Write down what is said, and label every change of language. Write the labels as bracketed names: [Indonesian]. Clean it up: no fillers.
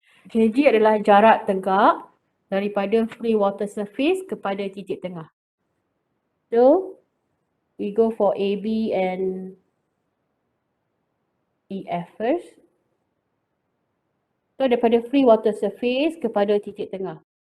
[Malay] Hg adalah jarak tegak daripada free water surface kepada titik tengah. [English] So, we go for AB and EF first. [Malay] So, daripada free water surface kepada titik tengah.